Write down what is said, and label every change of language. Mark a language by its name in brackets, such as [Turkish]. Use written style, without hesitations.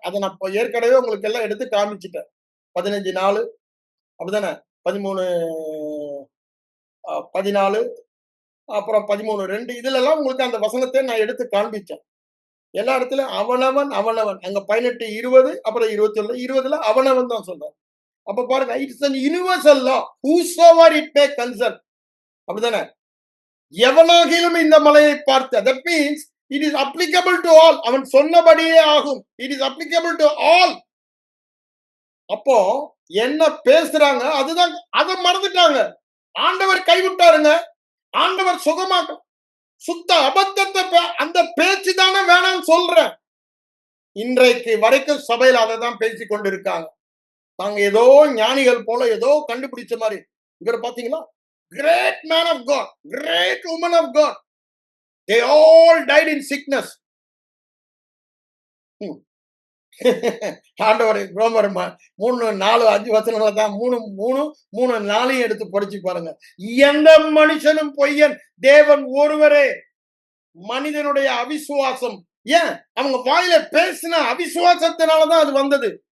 [Tamil] அதை நான் ஏற்கனவே உங்களுக்கு எல்லாம் எடுத்து காமிச்சிட்டேன். 15:4 அப்படிதானே? 13 14 அப்புறம் 13:2 இதுல எல்லாம் உங்களுக்கு அந்த வசனத்தை நான் எடுத்து காண்பிச்சேன். எல்லா இடத்துலயும் அவனவன் அவனவன். அங்க 18:20 அப்புறம் 21:20 அவனவன் தான் சொல்றான். அப்ப பாருங்க, [English] It's an universal law whosoever it may concern. [Tamil] அப்படிதானே? எவனாகிலும் இந்த மலையை பார்த்த, [English] that means it is applicable to all. [Tamil] அவன் சொன்னபடியே ஆகும். [English] it is applicable to all. [Tamil] அப்போ என்ன பேசுறாங்க அதுதான். அதை மறந்துட்டாங்க. ஆண்டவர் கைவிட்டாருங்க. ஆண்டவர் சுகமாக்க சுத்த அபத்தத்தை அந்த பேச்சு தானே வேணாம்னு சொல்றேன். இன்றைக்கு வரைக்கும் சபையில் அதை தான் பேசிக் கொண்டிருக்காங்க. நாங்க ஏதோ ஞானிகள் போல ஏதோ கண்டுபிடிச்ச மாதிரி. இவர் பாத்தீங்களா, [English] great man of God, great woman of God, they all died in sickness. [Tamil] ஆண்டவர் ரோமர் 3, 4, 5 வசனங்கள தான் 3, 4 எடுத்து படிச்சு பாருங்க. எந்த மனுஷனும் பொய்யன், தேவன் ஒருவரே. மனிதனுடைய அவிசுவாசம், ஏன் அவங்க வாயில பேசின அவிசுவாசத்தினாலதான் அது வந்தது.